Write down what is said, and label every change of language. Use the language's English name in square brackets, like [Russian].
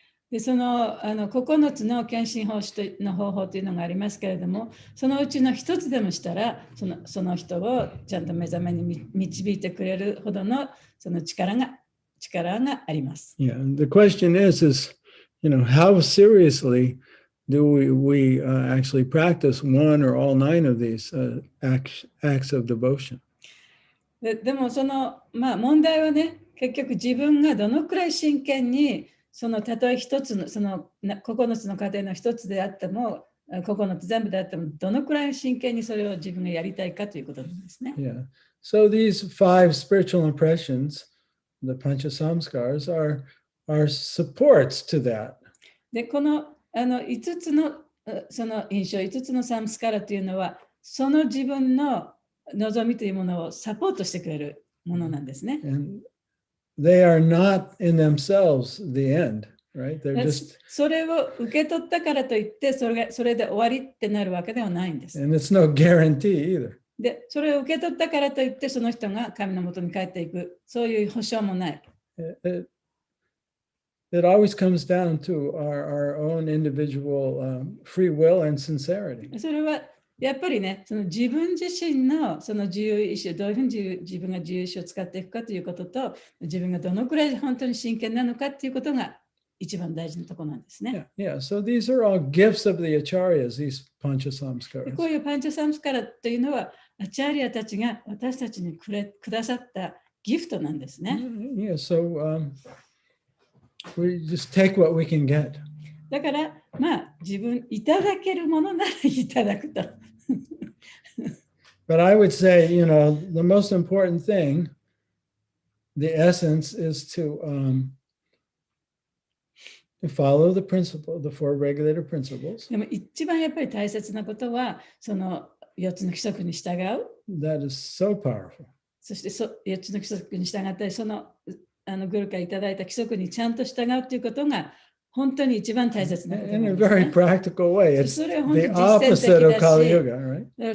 [Japanese] でその9つの献身方法というのがありますけれども、そのうちの一つでもしたらその人をちゃんと目覚めに導いてくれるほどのその力があります。 [English] Yeah, the question is, how seriously do we actually practice one or all 9 of these acts of devotion? [Japanese] でも問題はね、結局自分がどのくらい真剣にたとえ一つの9つの過程の一つであっても9つ全部であってもどのくらい真剣にそれを自分がやりたいかということなんですね。 [English] Yeah. So these 5 spiritual impressions, the Pancha Samskars, are supports to that. [Japanese] でこの5つのその印象、5つのサムスカラというのはその自分の望みというものをサポートしてくれるものなんですね。 [English] And they are not in themselves the end, right? They're just. [Japanese] それを受け取ったからといってそれで終わりってなるわけではないんです。 [English] And it's no guarantee either. [Japanese] で、それを受け取ったからといってその人が神のもとに帰っていく、そういう保証もない。 [English] It always comes down to our own individual free will and sincerity. [Japanese] それはやっぱりね、その自分自身のその自由意志をどういうふうに自分が自由意志を使っていくかということと、自分がどのくらい本当に真剣なのかということが一番大事なところなんですね。 [English] Yeah. So these are all gifts of the acharyas, these pancha samskaras. [Japanese] こういうパンチャサムスカラというのは、アチャリアたちが私たちにくださったギフトなんですね。 [English] Yeah. So we just take what we can get. [Japanese] だから、自分いただけるものならいただくと。 [English] But I would say, the most important thing, the essence is to follow the principle, the 4 regulator principles. [Japanese] でも一番やっぱり大切なことは、その4つの規則に従う。 [English] That is so powerful. [Japanese] そして4つの規則に従ったり、そのグルからいただいた規則にちゃんと従うということが本当に一番大切なことなんですね。 [English] In a very practical way. It's the opposite of Kali Yuga, right?